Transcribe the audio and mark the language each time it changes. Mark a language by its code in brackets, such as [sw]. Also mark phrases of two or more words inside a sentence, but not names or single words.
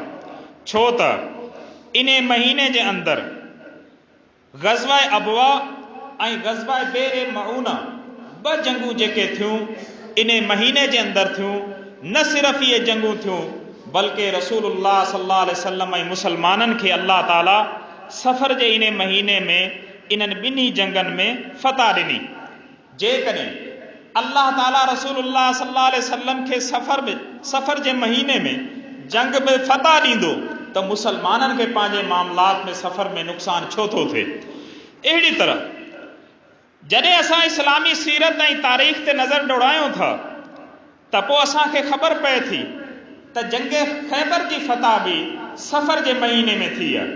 [sd] छो त इन महीने जे अंदरि ग़ज़वा अबवा ऐं ग़ज़वा बेरे मऊना 2 जंगूं जेके थियूं इन महीने जे अंदरि थियूं। न सिर्फ़ इहे जंगूं थियूं बल्कि रसूलुल्लाह [ar] صلى الله عليه وسلم [sd] ऐं मुसलमाननि खे अल्लाह ताला सफ़र जे इन महीने में इन्हनि 2 जंगनि में फ़तह ॾिनी। जेकॾहिं अल्लाह ताला रसूलुल्लाह [ar] صلى الله عليه وسلم [sd] खे सफ़र जे महीने में जंग में फ़तह ॾींदो त मुसलमाननि खे पंहिंजे मामलात में सफ़र में नुक़सान छो थो थिए? अहिड़ी तरह जॾहिं असां इस्लामी सीरत ऐं तारीख़ ते नज़र दौड़ायूं था त पोइ असांखे ख़बर पए थी त जंग ख़ैबर जी फ़तह बि सफ़र जे महीने में थी आहे।